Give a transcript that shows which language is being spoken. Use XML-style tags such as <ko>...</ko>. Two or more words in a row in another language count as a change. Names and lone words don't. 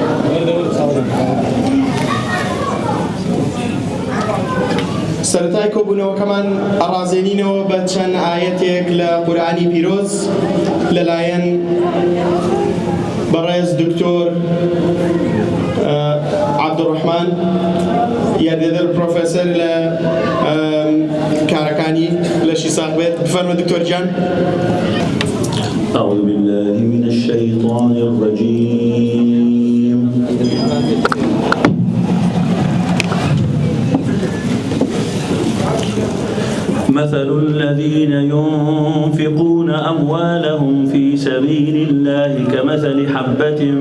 <ckb>سەرەتای کۆبوونەوەکەمان ئەڕازێنینەوە بە چەند ئایەتێک لە قورئانی پیرۆز لەلایەن بەڕێز دکتۆر عەبدوڕەحمان یاردەدەر پرۆفێسەر لە کارەکانی لەشی ساق بێت. بفەرمە دکتۆر جان.</ckb> <ar>أعوذ بالله من الشيطان الرجيم. مثل الذين ينفقون أموالهم في سبيل الله كمثل حبة</ar>